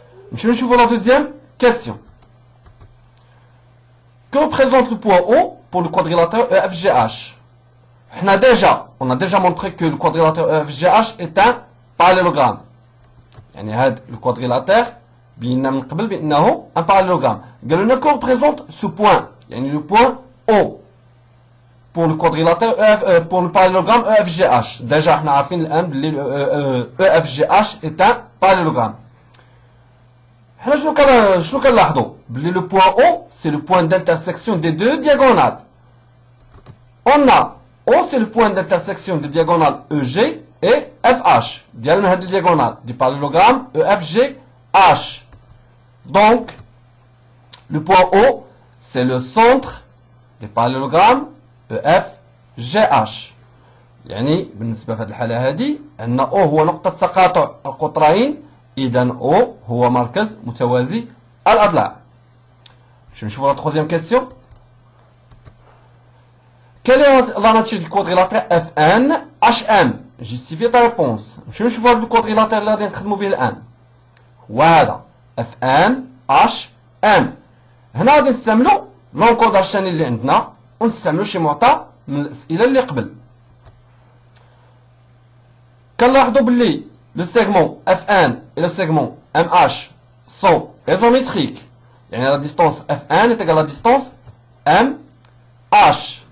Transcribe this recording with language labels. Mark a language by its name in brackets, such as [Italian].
[French] Je vais la deuxième question. Que représente le point O pour le quadrilatère EFGH? On a déjà montré que le quadrilatère EFGH est un parallélogramme. [Arabic] يعني هذا الكوادريلاتير بينا من قبل بانه [French] un parallélogramme. [Arabic] قالوا لنا [French] que représente ce point، يعني le point O pour le quadrilatère pour le parallélogramme EFGH. [Arabic] déjà احنا عارفين الان بلي [French] EFGH est un parallélogramme. [Arabic] حنا شنو كنلاحظوا؟ بلي [French] le point O c'est le point d'intersection des deux diagonales. On a O c'est le point d'intersection des diagonales EG et FH. [Arabic] ديال هاد الدياغونال [French] du parallélogramme EFGH. Donc le point O c'est le centre du parallélogramme EFGH. [Arabic] يعني بالنسبة في هذه الحالة هذه أن O هو نقطة تقاطع القطرين، إذا O هو مركز متوازي الأضلاع. [French] Je vais [Arabic] نشوفوا [French] la troisième question. Quelle est la nature du quadrilatère FNHM? جيستيفي تا ريبونس. [Arabic] نمشيو نشوفو هاد الكوادريلاتير اللي غادي نخدمو به الان، هو هذا اف ان اش ام. هنا غادي نستعملو لونكوداج الثاني اللي عندنا، ونستعملو شي معطى من الاسئله اللي قبل. كنلاحظوا باللي [French] لو سيغمون اف ان et le segment MH sont isométriques. يعني la distance F1 est égale à la distance MH.